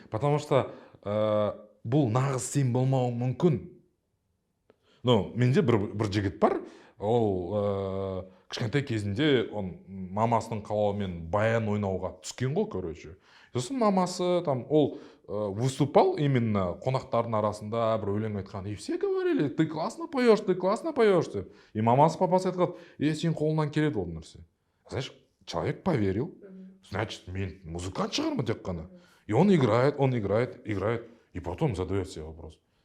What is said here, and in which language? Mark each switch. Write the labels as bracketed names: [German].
[Kazakh] Потому что бұл нағыз сен болмауың мүмкін. Ну, менде бір жігіт бар, ол кішкентай кезінде он мамасының қалауымен баян ойнауға түскен ғой, короче. Сосын мамасы там ол выступал именно қонақтардың арасында, бір өлең айтқан. [Russian] И все говорили, ты классно поешь деп. [Kazakh] И мамасы папасы айтқан, сен қолынан келеді ол нәрсе. [Russian] Знаешь, человек поверил, значит, [Kazakh] мен музыкант шығармын тек қана. [Russian] И он играет, и потом задает себе вопрос.